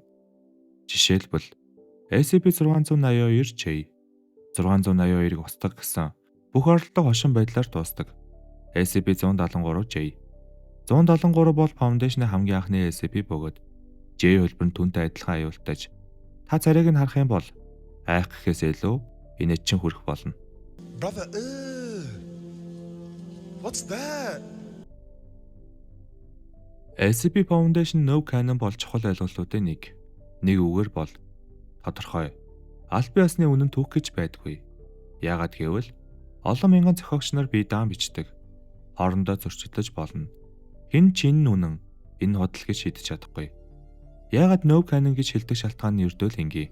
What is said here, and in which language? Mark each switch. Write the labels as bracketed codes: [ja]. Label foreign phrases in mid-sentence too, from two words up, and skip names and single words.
[mn] Жишээлбэл SCP-682J 682-ыг устгах гэсэн бүх оролддог хошин байдлаар дуустдаг. SCP-173J 173 бол Foundation-ы хамгийн анхны SCP бөгөөд J хөлбөр нь түүнтэй адилхан аюултайж та царайг нь харах юм бол айх гэхээс илүү инээдчин хүрэх болно. [en] Brother, what's that? [mn] SCP Foundation [en] No Canon [mn] бол чухал ойлголтуудын нэг. Нэг үгээр бол тодорхой. Аль биесны үнэн түүх гэж байдаггүй. Яагаад гэвэл олон мянган зохиогч нар бие даан бичдэг. Хоорондоо зөрчилдөж болно. Хэн ч энэ үнэн, энэ худал гэж шийдэж чадахгүй. Яагаад [en] No Canon [mn] гэж хэлдэг шалтгаан нь ердөө л энгийн.